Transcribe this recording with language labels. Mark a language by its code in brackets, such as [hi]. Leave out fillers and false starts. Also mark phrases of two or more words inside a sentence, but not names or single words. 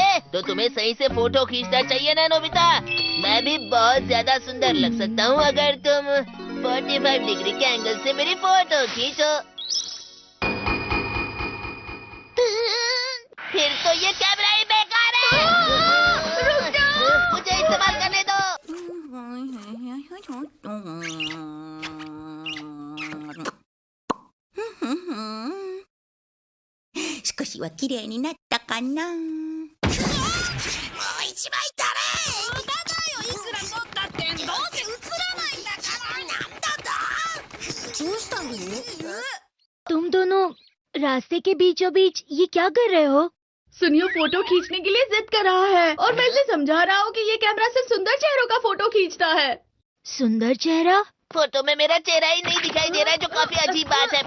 [hi] तो तुम्हें सही से फोटो खींचना चाहिए ना नोबिता। मैं भी बहुत ज्यादा सुंदर लग सकता हूँ अगर तुम 45 डिग्री के एंगल से मेरी फोटो खींचो। फिर तो ये कैमरा ही बेकार है। रुक जाओ। मुझे इस्तेमाल करने दो। [ja] 少しは綺麗になったかな。もう一枚たれ。無駄だよ、いくら撮ったってどうせ映らないんだから。なんだと？どうしたの？ [hi] तुम दोनों रास्ते के बीचों बीच ये क्या कर रहे हो? सुनियो फोटो खींचने के लिए जिद कर रहा है और मैं इसे समझा रहा हूँ कि ये कैमरा सिर्फ सुंदर चेहरों का फोटो खींचता है। सुंदर चेहरा? फोटो में मेरा चेहरा ही नहीं दिखाई दे रहा है, जो काफी अजीब बात है।